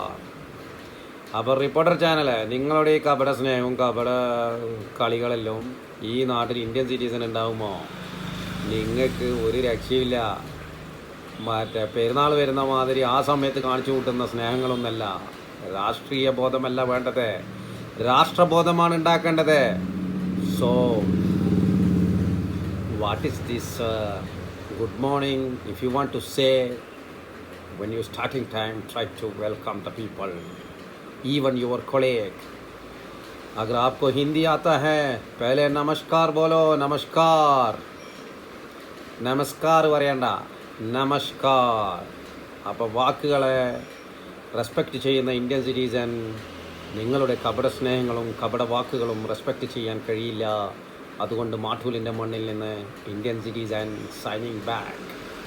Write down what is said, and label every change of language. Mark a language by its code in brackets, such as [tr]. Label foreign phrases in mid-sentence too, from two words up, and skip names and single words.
[ml] അപ്പോൾ റിപ്പോർട്ടർ ചാനൽ, നിങ്ങളുടെ ഈ കപട സ്നേഹവും കപട കളികളെല്ലാം ഈ നാട്ടിൽ [en] Indian citizen [ml] ഉണ്ടാകുമോ? നിങ്ങൾക്ക് ഒരു രക്ഷയില്ല. മറ്റേ പെരുന്നാൾ വരുന്ന മാതിരി ആ സമയത്ത് കാണിച്ചു കൂട്ടുന്ന സ്നേഹങ്ങളൊന്നല്ല. രാഷ്ട്രീയ ബോധമല്ല വേണ്ടത്, രാഷ്ട്രബോധമാണ് ഉണ്ടാക്കേണ്ടത്. [en] So what is this good morning? If you want to say when you starting time, try to welcome the people, even your colleague. [hi] अगर आपको हिंदी आता है पहले नमस्कार बोलो. नमस्कार, [ml] നമസ്കാർ പറയണ്ട, നമസ്കാർ. അപ്പോൾ വാക്കുകളെ റെസ്പെക്റ്റ് ചെയ്യുന്ന [en] Indian citizen, [ml] നിങ്ങളുടെ കപട സ്നേഹങ്ങളും കപട വാക്കുകളും റെസ്പെക്റ്റ് ചെയ്യാൻ കഴിയില്ല. അതുകൊണ്ട് മാട്ടൂലിൻ്റെ മണ്ണിൽ നിന്ന് [en] Indian citizen signing back.